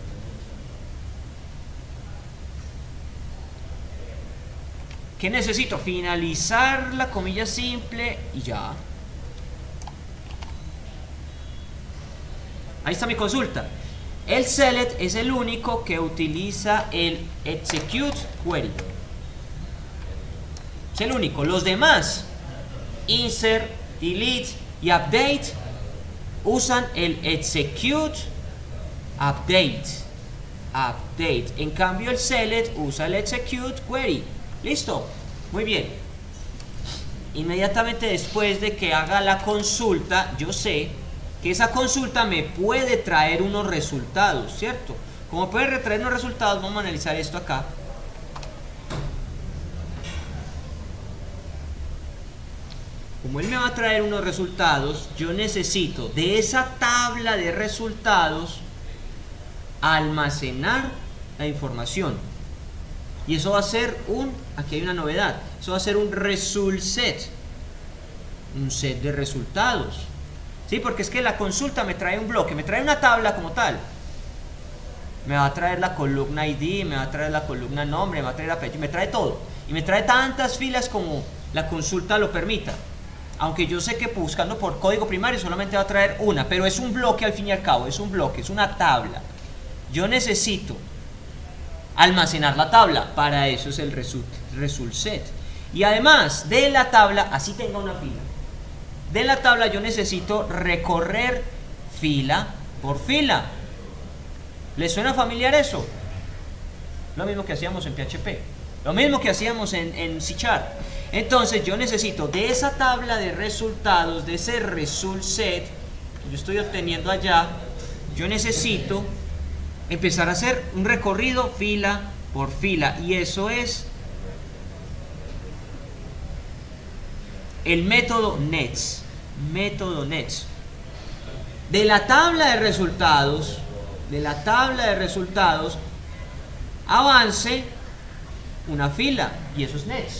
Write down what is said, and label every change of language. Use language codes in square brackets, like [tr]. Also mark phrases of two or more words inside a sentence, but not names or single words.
[es] ¿Qué necesito? Finalizar la comilla simple y ya. Ahí está mi consulta. El select es el único que utiliza el [en] execute query. [es] Es el único. Los demás, insert, delete y update, usan el [en] execute update. [es] En cambio el select usa el [en] execute query. [es] Listo, muy bien. Inmediatamente después de que haga la consulta, yo sé que esa consulta me puede traer unos resultados, ¿cierto? Como puede traer unos resultados, vamos a analizar esto acá. Como él me va a traer unos resultados, yo necesito de esa tabla de resultados almacenar la información. Y eso va a ser aquí hay una novedad, eso va a ser un [en] result set, [es] un set de resultados. ¿Sí? Porque es que la consulta me trae un bloque, me trae una tabla como tal. Me va a traer la columna ID, me va a traer la columna nombre, me va a traer apellido, me trae todo. Y me trae tantas filas como la consulta lo permita. Aunque yo sé que buscando por código primario solamente va a traer una, pero es un bloque al fin y al cabo, es un bloque, es una tabla. Yo necesito almacenar la tabla, para eso es el [en] result set. [es] Y además de la tabla, así tenga una fila, de la tabla yo necesito recorrer fila por fila. ¿Les suena familiar eso? Lo mismo que hacíamos en PHP, lo mismo que hacíamos en C#. Entonces yo necesito de esa tabla de resultados, de ese [en] result set [es] que yo estoy obteniendo allá, yo necesito empezar a hacer un recorrido fila por fila, y eso es el método nets. De la tabla de resultados, avance una fila, y eso es nets.